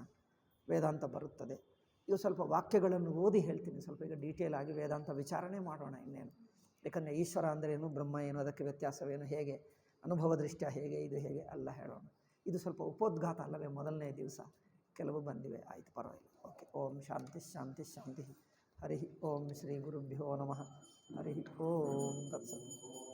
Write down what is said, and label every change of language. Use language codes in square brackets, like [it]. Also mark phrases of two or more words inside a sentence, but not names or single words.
[kn] ವೇದಾಂತ ಬರುತ್ತದೆ. ಇವು ಸ್ವಲ್ಪ ವಾಕ್ಯಗಳನ್ನು ಓದಿ ಹೇಳ್ತೀನಿ. ಸ್ವಲ್ಪ ಈಗ ಡೀಟೇಲ್ ಆಗಿ ವೇದಾಂತ ವಿಚಾರಣೆ ಮಾಡೋಣ ಇನ್ನೇನು. ಯಾಕಂದರೆ ಈಶ್ವರ ಅಂದರೆ ಏನು, ಬ್ರಹ್ಮ ಏನು, ಅದಕ್ಕೆ ವ್ಯತ್ಯಾಸವೇನು, ಹೇಗೆ ಅನುಭವ ದೃಷ್ಟ್ಯ ಹೇಗೆ, ಇದು ಹೇಗೆ ಎಲ್ಲ ಹೇಳೋಣ. ಇದು ಸ್ವಲ್ಪ ಉಪೋದ್ಘಾತ ಅಲ್ಲವೇ, ಮೊದಲನೇ ದಿವಸ ಕೆಲವು ಬಂದಿವೆ. ಆಯಿತು, ಪರವಾಗಿಲ್ಲ. ಓಕೆ. [sa] ಓಂ ಶಾಂತಿ. ಹರಿ ಓಂ ಶ್ರೀ ಗುರುಭ್ಯೋ ನಮಃ. ಹರಿ ಓಂ ತತ್ಸತ್.